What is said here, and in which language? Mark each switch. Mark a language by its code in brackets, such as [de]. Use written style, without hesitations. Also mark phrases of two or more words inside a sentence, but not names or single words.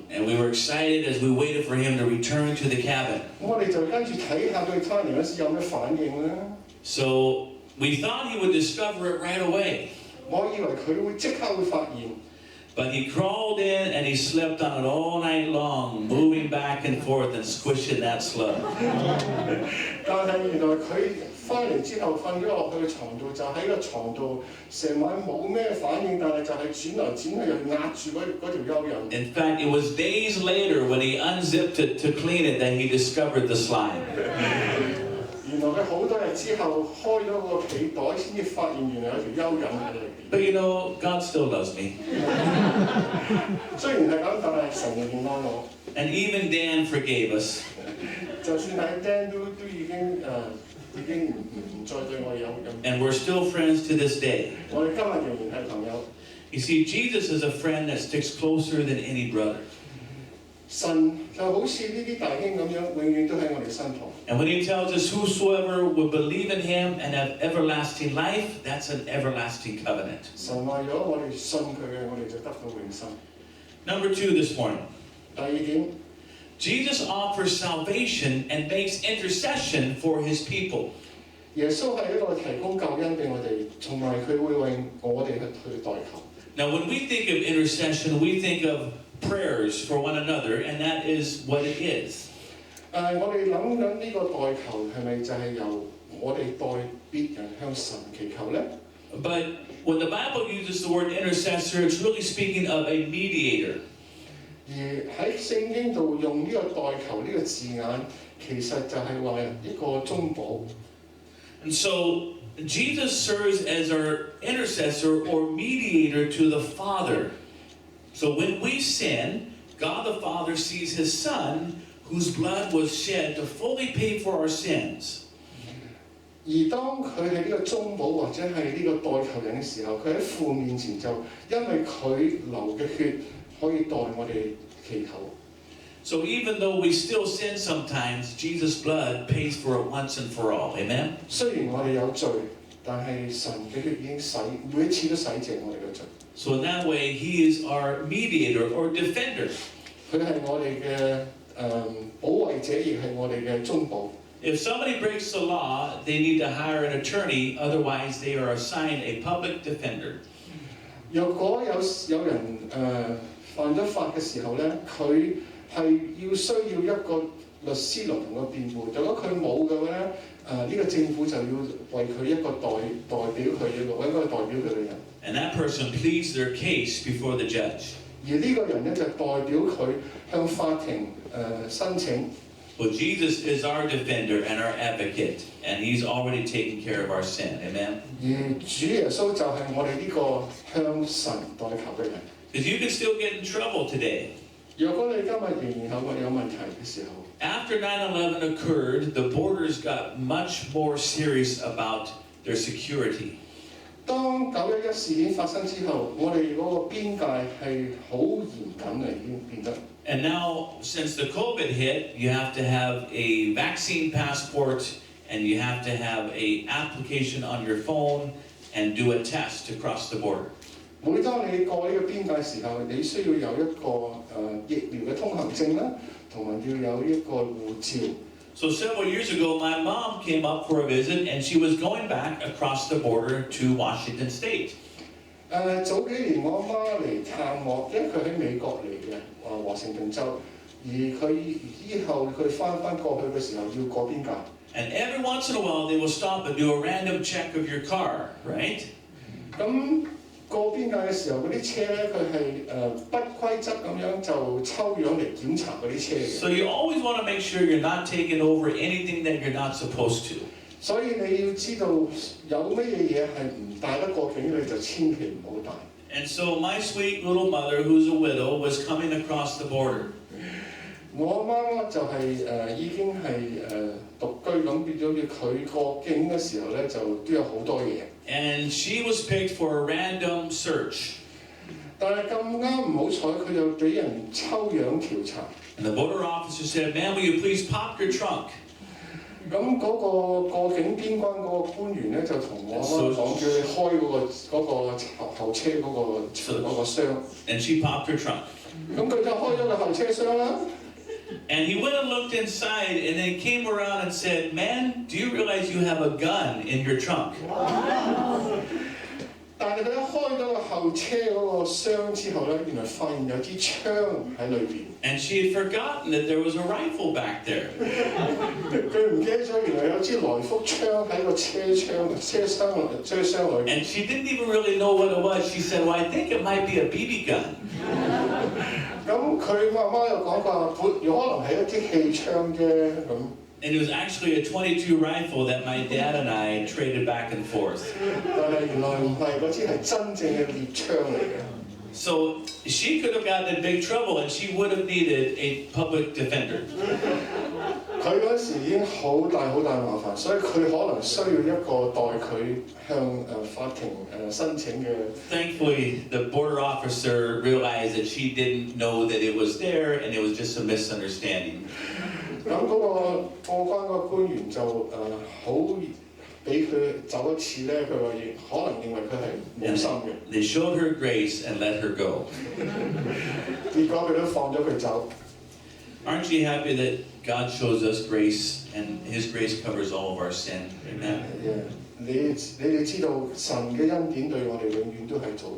[en] And we were excited as we waited for him to return to the cabin. [yue] 咁我哋就跟住睇下佢翻嚟嗰時有咩反應啦。 [en] So we thought he would discover it right away. [yue] 我以為佢會即刻會發現。 [en] But he crawled in and he slept on it all night long, moving back and forth and squishing that slug. [yue] 但係原來佢翻嚟之後瞓咗落去個床度，就喺個床度成晚冇咩反應，但係就係轉來轉去又壓住嗰條蚯蚓。 [en] In fact, it was days later when he unzipped it to clean it that he discovered the slime. [yue] 原來佢好多日之後開咗個被袋，先至發現原來有條蚯蚓喺裏邊。 [en] But you know, God still loves me. [yue] 雖然係咁，但係神仍然愛我。 [en] And even Dan forgave us. [yue] 就算係 Dan 都已經唔再對我有咁。 [en] And we're still friends to this day. [yue] 我哋今日仍然係朋友。 [en] You see, Jesus is a friend that sticks closer than any brother. [yue] 神就好似呢啲大兄咁樣，永遠都喺我哋身旁。 [en] And when he tells us whosoever will believe in him and have everlasting life, that's an everlasting covenant. [yue] 神話如果我哋信佢嘅，我哋就得到永生。 [en] Number 2 this morning. [yue] 第二點。 [en] Jesus offers salvation and makes intercession for his people. [yue] 耶穌係一個提供救恩俾我哋，同埋佢會為我哋去代求。 [en] Now, when we think of intercession, we think of prayers for one another, and that is what it is. [yue] 我哋諗緊呢個代求係咪就係由我哋代別人向神祈求咧？ [en] But when the Bible uses the word intercessor, it's really speaking of a mediator. [yue] 而喺聖經度用呢個代求呢個字眼，其實就係話一個中保。 [en] And so Jesus serves as our intercessor or mediator to the Father. So when we sin, God the Father sees his Son, whose blood was shed to fully pay for our sins. [yue] 而當佢係呢個中保或者係呢個代求人嘅時候，佢喺父面前就因為佢流嘅血可以代我哋祈求。 [en] So even though we still sin sometimes, Jesus' blood pays for it once and for all. Amen? [yue] 雖然我哋有罪，但係神嘅血已經洗，每一次都洗淨我哋嘅罪。 [en] So in that way, he is our mediator or defender. [yue] 佢係我哋嘅保衛者，亦係我哋嘅中保。 [en] If somebody breaks the law, they need to hire an attorney, otherwise they are assigned a public defender. [yue] 若果有人犯咗法嘅時候咧，佢係需要一個律師嚟同佢辯護。如果佢冇嘅話咧， 呢個政府就要為佢一個代表佢一個揾一個代表佢嘅人， [en] And that person pleads their case before the judge. [yue] 而呢個人咧就代表佢向法庭申請。 [en] Well, Jesus is our defender and our advocate, and he's already taken care of our sin. Amen? [yue] 而主耶穌就係我哋呢個向神代求嘅人。 [en] Because you can still get in trouble today. [yue] 若果你今日仍然有問題嘅時候， [en] After 9/11 occurred, the borders got much more serious about their security. [yue] 當911事件發生之後，我哋嗰個邊界係好嚴謹嘅，已經變得。 [en] And now, since the COVID hit, you have to have a vaccine passport and you have to have an application on your phone and do a test to cross the border. [yue] 每當你過呢個邊界時候，你需要有一個疫苗嘅通行證啦，同埋要有一個護照。 [en] So several years ago, my mom came up for a visit and she was going back across the border to Washington State. [yue] 早幾年我媽嚟探我，因為佢喺美國嚟嘅，華盛頓州，而佢以後佢翻過去嘅時候要過邊界。 [en] And every once in a while, they will stop and do a random check of your car, right? [yue] 咁過邊界嘅時候，嗰啲車咧佢係不規則咁樣就抽樣嚟檢查嗰啲車嘅。 [en] So you always want to make sure you're not taking over anything that you're not supposed to. [yue] 所以你要知道有乜嘢嘢係唔帶得過境，你就千祈唔好帶。 [en] And so my sweet little mother, who's a widow, was coming across the border. [yue] 我媽媽就係已經係獨居咁，變咗要佢過境嘅時候咧，就都有好多嘢。 [en] And she was picked for a random search. [yue] 但係咁啱唔好彩，佢又俾人抽樣調查。 [en] And the border officer said, "Ma'am, will you please pop your trunk?" [yue] 咁嗰個過境邊關嗰個官員咧，就同我媽講，叫你開嗰個後車嗰個箱。 [en] And she popped her trunk. [yue] 咁佢就開咗個後車廂啦。 [en] And he went and looked inside and then came around and said, "Man, do you realize you have a gun in your trunk?" [yue] 但係佢一開咗個後車嗰個箱之後咧，原來發現有支槍喺裏邊。 [en] And she had forgotten that there was a rifle back there. [yue] 佢唔記得咗，原來有支來福槍喺個車廂裏。 [en] And she didn't even really know what it was. She said, "Well, I think it might be a BB gun." [yue] 咁佢媽媽又講話，有可能係一支氣槍啫咁。 [en] And it was actually a .22 rifle that my dad and I traded back and forth. [yue] 但係原來唔係，嗰支係真正嘅獵槍嚟嘅。 [en] So she could have gotten in big trouble and she would have needed a public defender. [yue] 佢嗰時已經好大麻煩，所以佢可能需要一個代佢向法庭申請嘅。 [en] Thankfully, the border officer realized that she didn't know that it was there and it was just a misunderstanding. [yue] 咁嗰個過關個官員就好俾佢走一次咧，佢話可能認為佢係冇心嘅。 [en] They showed her grace and let her go. [yue] 結果佢都放咗佢走。 [en] Aren't you happy that God shows us grace and His grace covers all of our sin? Amen. [yue] 你哋知道神嘅恩典對我哋永遠都係做。